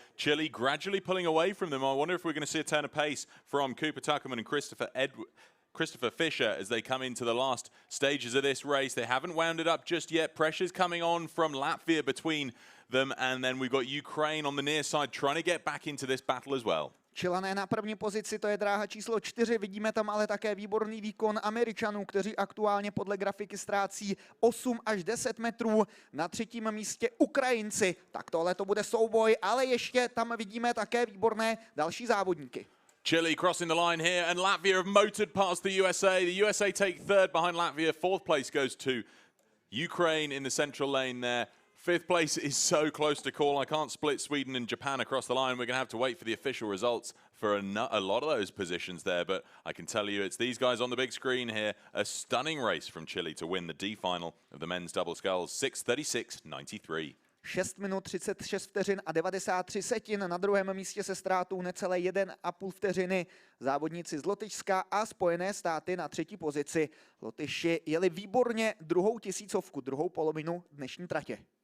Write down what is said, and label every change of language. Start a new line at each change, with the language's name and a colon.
English: Chile gradually pulling away from them. I wonder if we're going to see a turn of pace from Cooper Tuckerman and Christopher Fisher as they come into the last stages of this race. They haven't wound it up just yet. Pressure's coming on from Latvia between them, and then we've got Ukraine on the near side trying to get back into this battle as well.
Czech: Čilané na první pozici, to je dráha číslo 4, vidíme tam ale také výborný výkon Američanů, kteří aktuálně podle grafiky ztrácí 8 až 10 metrů. Na 3. místě Ukrajinci, tak tohle to bude souboj, ale ještě tam vidíme také výborné další závodníky.
English: Chile crossing the line here, and Latvia have motored past the USA. The USA take third behind Latvia. 4th place goes to Ukraine in the central lane there. 5th place is so close to call. I can't split Sweden and Japan across the line. We're going to have to wait for the official results for a lot of those positions there. But I can tell you it's these guys on the big screen here. A stunning race from Chile to win the D final of the men's double sculls. 6:36.93.
Czech: 6 minut 36 vteřin a 93 setin. Na druhém místě se ztrátou necelé 1,5 vteřiny. Závodníci z Lotyšska a Spojené státy na 3. pozici. Lotyši jeli výborně druhou tisícovku, druhou polovinu dnešní tratě.